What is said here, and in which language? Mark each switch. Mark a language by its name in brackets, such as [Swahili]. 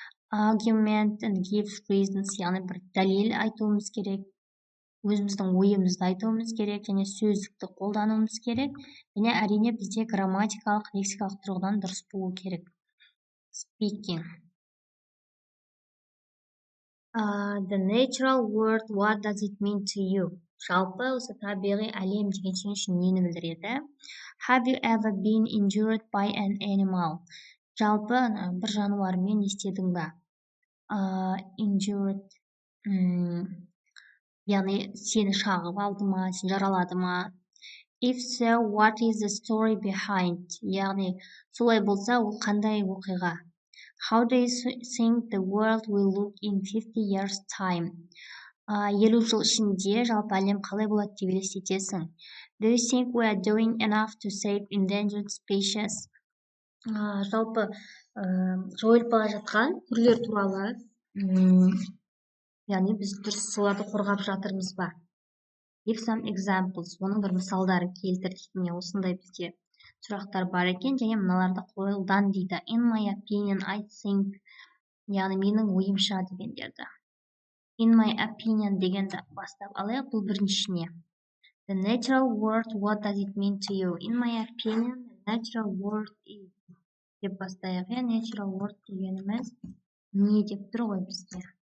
[Kazakh] Argument and give reasons, яғни бір дәлел айтуымыз керек. Өзіміздің ойымызды айтуымыз керек, және сөздікті қолдануымыз керек. Және әрине бізде грамматикалық, лексикалық тұрғыдан дұрыс болу керек. [English] Speaking. The natural world, what does it mean to you? [Kazakh] Жалпы осы табиғи әлем деген сен үшін нені білдіреді? [English] Have you ever been injured by an animal? [Kazakh] Жалпы бір жануармен естедің ба? Injured, яғни сені шағып алды ма, сені жаралады ма? [English] If so, what is the story behind? [Kazakh] Яғни солай болса, ол қандай оқиға? [English] How do you think the world will look in 50 years time? [Kazakh] 50 жыл ішінде жалпы әлем қалай болады деп елестетесің? [English] Do you think we are doing enough to save endangered species? [Kazakh] Жалпы жойылып бара жатқан түрлер туралы, яғни біз дұрыс соларды қорғап жатырмыз ба? [English] Give some examples. [Kazakh] Оның бір мысалдары келтір дейді. Осындай бізде сұрақтар бар екен, және мыналарды қолдан дейді. [English] In my opinion, I think, яғни менің ойымша дегендерді. [Kazakh] In my opinion дегенді бастап алайық, бұл біріншісіне. [English] The natural world, what does it mean to you? In my opinion, the natural world is. [Kazakh] Деп бастайық, natural world дегеніміз не деп тұр ғой бізде?